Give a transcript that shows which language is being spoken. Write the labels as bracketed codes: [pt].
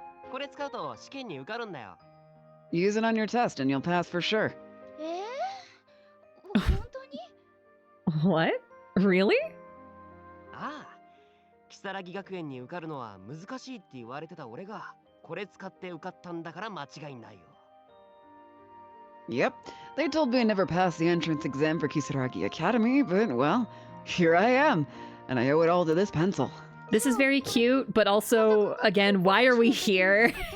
[ja] これ使うと試験に受かるんだよ。 [en] Use it on your test and you'll pass for sure. [ja] 本当に？ [en] What? Really? [ja] ああ。如月学園に受かるのは難しいって言われてた俺が、これ使って受かったんだから間違いないよ。 [en] Yep, they told me I never passed the entrance exam for Kisaragi Academy, but well, here I am, and I owe it all to this pencil. This is very cute, but also, again, why are we here?